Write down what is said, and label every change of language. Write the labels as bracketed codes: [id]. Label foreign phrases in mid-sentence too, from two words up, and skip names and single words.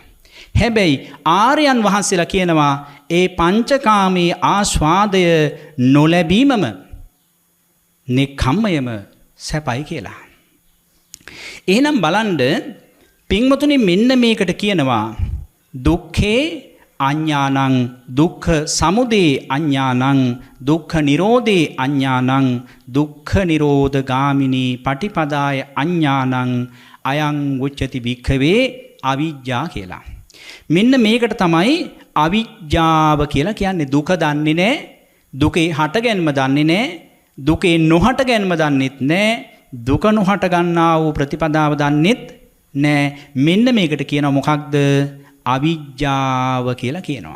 [si] හැබැයි ආර්යයන් වහන්සේලා කියනවා ඒ පංචකාමී ආස්වාදය නොලැබීමම නෙක්ඛම්මයම සැපයි කියලා. එහෙනම් බලන්න පින්වතුනි මෙන්න මේකට කියනවා [pi] දුක්ඛේ අඤ්ඤානං දුක්ඛ සමුදය අඤ්ඤානං දුක්ඛ නිරෝධේ අඤ්ඤානං දුක්ඛ නිරෝධ ගාමිනී පටිපදාය අඤ්ඤානං අයං උච්චති භික්ඛවේ අවිජ්ජා කියලා. [si] මෙන්න මේකට තමයි අවිජ්ජාව කියලා කියන්නේ. දුක දන්නේ නැහැ, දුකේ හටගැන්ම දන්නේ නැහැ, දුකේ නොහටගැන්ම දන්නෙත් නැහැ, දුක නොහට ගන්නා වූ ප්‍රතිපදාව දන්නෙත් නැහැ. මෙන්න මේකට කියනවා මොකක්ද? අවිජ්ජාව කියලා කියනවා.